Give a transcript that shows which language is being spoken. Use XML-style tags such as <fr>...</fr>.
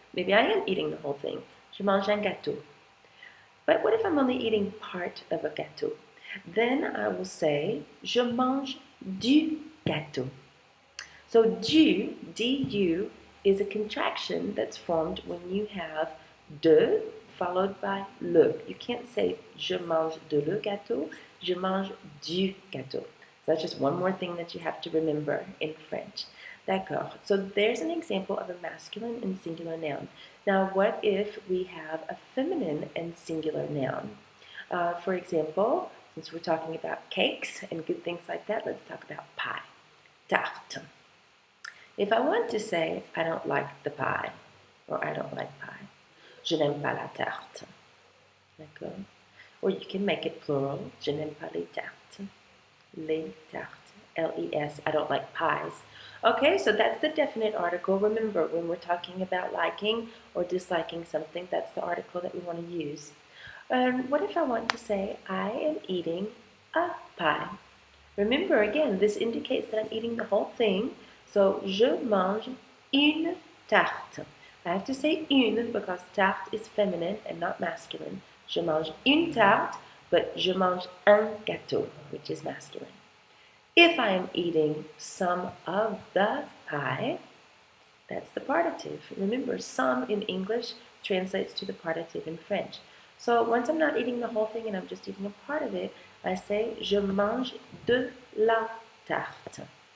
<en>Maybe I am eating the whole thing.</en> <fr>Je mange un gâteau.</fr> <en>But what if I'm only eating part of a gâteau? Then I will say,</en> <fr>je mange du gâteau.</fr> <en>So du, du, is a contraction that's formed when you have de followed by le. You can't say,</en> <fr>je mange de le gâteau, je mange du gâteau.</fr> <en>So that's just one more thing that you have to remember in French. D'accord. So there's an example of a masculine and singular noun. Now, what if we have a feminine and singular noun? For example, since we're talking about cakes and good things like that, let's talk about pie. Tarte. If I want to say, I don't like the pie, or I don't like pie,</en> <fr>je n'aime pas la tarte.</fr> <en>D'accord? Or you can make it plural,</en> <fr>je n'aime pas les tartes. Les tartes,</fr> <en>L-E-S, I don't like pies. Okay, so that's the definite article. Remember, when we're talking about liking or disliking something, that's the article that we want to use. What if I want to say, I am eating a pie? Remember, again, this indicates that I'm eating the whole thing. So,</en> <fr>je mange une tarte.</fr> <en>I have to say une because tarte is feminine and not masculine.</en> <fr>Je mange une tarte,</fr> <en>but</en> <fr>je mange un gâteau,</fr> <en>which is masculine. If I am eating some of the pie, that's the partitive. Remember, some in English translates to the partitive in French. So once I'm not eating the whole thing and I'm just eating a part of it, I say,</en> <fr>je mange de la tarte.</fr>